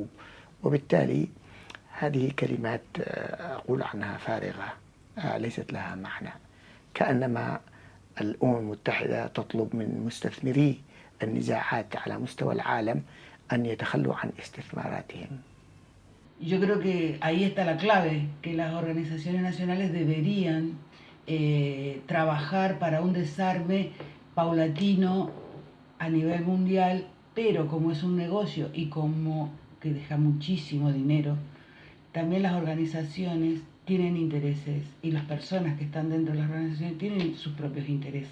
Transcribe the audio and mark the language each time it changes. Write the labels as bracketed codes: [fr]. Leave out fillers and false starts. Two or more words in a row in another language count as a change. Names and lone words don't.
[ar] وبالتالي هذه كلمات أقول عنها فارغة ليست لها معنى، كأنما الأمم المتحدة تطلب من مستثمري النزاعات على مستوى العالم أن يتخلوا عن استثماراتهم. [es] Yo creo que ahí está la clave, que las organizaciones nacionales deberían trabajar para un desarme paulatino a nivel mundial, pero como es un negocio y como que deja muchísimo dinero, también las organizaciones tienen intereses, y las personas que están dentro de las organizaciones tienen sus propios intereses.